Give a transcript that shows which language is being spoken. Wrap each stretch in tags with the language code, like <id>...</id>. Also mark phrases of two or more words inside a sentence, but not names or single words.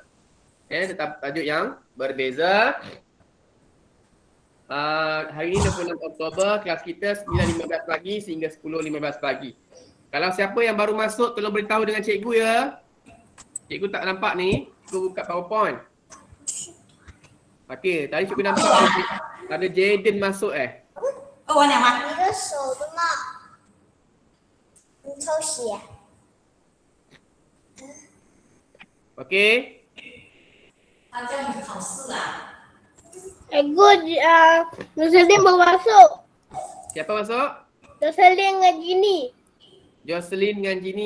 <ms>Tetap tajuk yang berbeza. Hari ini 26 Oktober, kelas kita 9.15 pagi sehingga 10.15 pagi. Kalau siapa yang baru masuk, tolong beritahu dengan cikgu ya. Cikgu tak nampak ni, cikgu buka PowerPoint. Okey, tadi cikgu nampak ada Jaden masuk Oh, ni apa?</ms> <zh>你的手的嘛，你抽血。</zh> <ms>Okey. Cikgu, Jocelyn baru masuk. Siapa masuk? Jocelyn dengan Ginny. Jocelyn dengan Ginny.</ms>